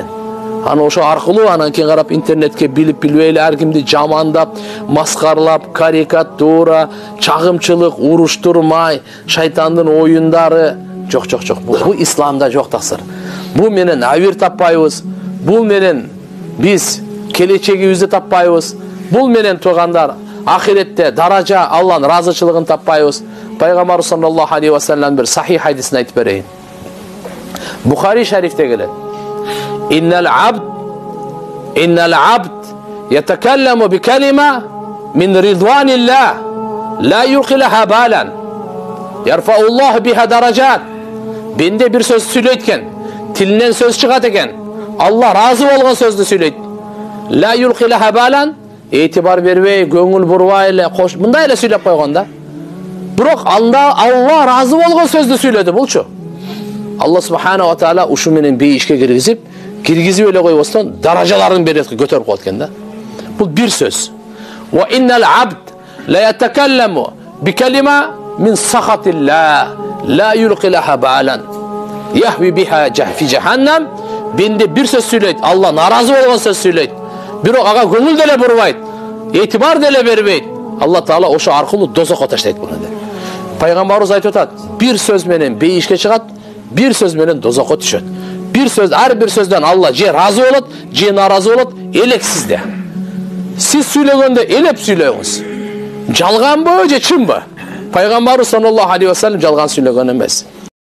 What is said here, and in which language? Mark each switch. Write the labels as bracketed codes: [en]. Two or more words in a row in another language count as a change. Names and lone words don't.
[ky] Аны ошо аркылуу анан кийин карап интернетке билип-билбей эле ар кимди жамандап, маскарлап, карикатура, чагымчылык, уруштурмай, шайтандын оюндары. Жок. Бул исламда жок таксыр. Бул менен авир таппайбыз. Бул менен биз келечегибизди таппайбыз. Бул менен туугандар ахиретте даража, Алланын разычылыгын таппайбыз. Пайгамбар [ar] صلى الله عليه وسلم [ky] бир сахих хадисин айтып берейин. Бухари шарифте келет. [ar] إن العبد يتكلم بكلمة من رضوان الله لا يلقي لها بالا يرفع الله بها درجات. [ky] Бенде бир сөз сүйлөйт экен, тилинен сөз чыгат экен. Алла разы болгон сөздү сүйлөйт. [ar] لا يلقي لها بالا, [ky] этибар бербей, көңүл бурбай эле, мындай эле сүйлөп койгон да. Бирок Алла разы болгон сөздү сүйлөдү булчу. Алла [ar] سبحانه وتعالى [ky] ушу менен бейишке киргизип эле койбостон даражаларын берет, көтөрүп коет экен да. Бул бир сөз. [ar] وإن العبد ليتكلم بكلمة من سخط الله لا يلقي لها بالا يهوي بها في جهنم. [ky] Бенде бир сөз сүйлөйт, Алла наразы болгон сөз сүйлөйт. Бирок ага көңүл деле бурбайт, этибар деле бербейт. Алла таала ошо аркылуу дозокко таштайт буну деп. Пайгамбарыбыз айтып атат, бир сөз менен бейишке чыгат, бир сөз менен дозокко түшөт. Бир сөз, ар бир сөздөн Алла же разы болот, же наразы болот, элексизде. Сиз сүйлөгөндө элеп сүйлөңүз. Жалганбы же чынбы? Пайгамбарыбыз [ar] صلى الله عليه وسلم [ky] жалган сүйлөгөн эмес.